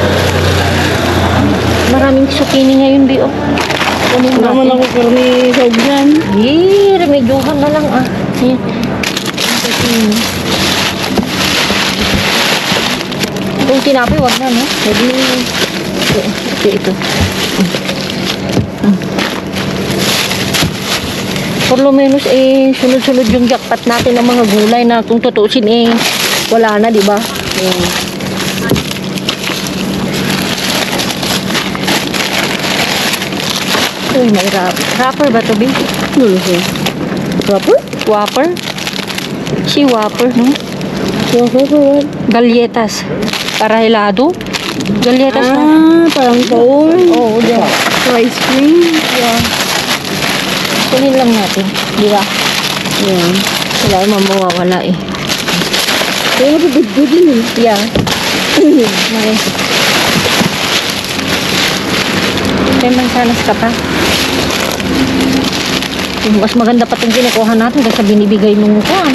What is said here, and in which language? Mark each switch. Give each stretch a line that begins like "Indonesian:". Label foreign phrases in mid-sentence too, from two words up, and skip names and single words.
Filipino: Maraming zucchini ngayon, Bi. Kunin Wala naman natin. ako karni sa dyan. Remedyohan na lang, ah. Yan. Itong tinapay, wag na, no? Pwede. Ito.
Spanish: Por lo menos,
Filipino: sunod-sunod yung jackpot natin ng mga gulay na kung tutusin, wala na, di ba? Uy, may wrapper ba to, Bi? Ano siya? Proper? Whopper? Si Whopper, no?
English: Proper for what?
Spanish: Galletas. Para helado? Galletas na.
Filipino: Ah, parang cone. Oo, diyan.
English: For ice cream. Yeah.
Filipino: Kunin lang natin. Di ba?
English: Yeah.
Filipino: Wala naman mawawala eh. Kaya napabigod yun eh. Yeah. Okay. May mansanas ka pa. Mas maganda pa itong kinukuha natin kasi binibigay mong kuhan.